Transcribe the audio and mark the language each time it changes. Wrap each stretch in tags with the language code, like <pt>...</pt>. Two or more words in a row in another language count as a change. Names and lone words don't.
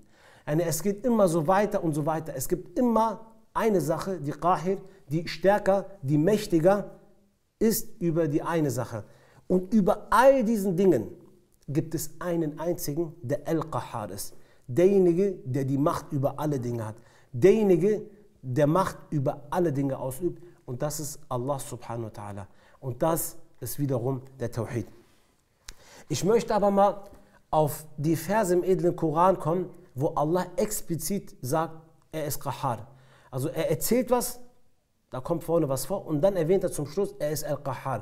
<de>Es geht immer so weiter und so weiter. Es gibt immer eine Sache, die Qahir, die stärker, die mächtiger ist über die eine Sache. Und über all diesen Dingen gibt es einen einzigen, der Al-Qahar ist. Derjenige, der die Macht über alle Dinge hat. Derjenige, der Macht über alle Dinge ausübt. Und das ist</de> <ar>الله سبحانه وتعالى.</ar> <de>Und das ist wiederum der Tawhid. Ich möchte aber mal auf die Verse im edlen Koran kommen, wo Allah explizit sagt, er ist Qahar. Also er erzählt was, da kommt vorne was vor und dann erwähnt er zum Schluss, er ist Al-Qahar.</de>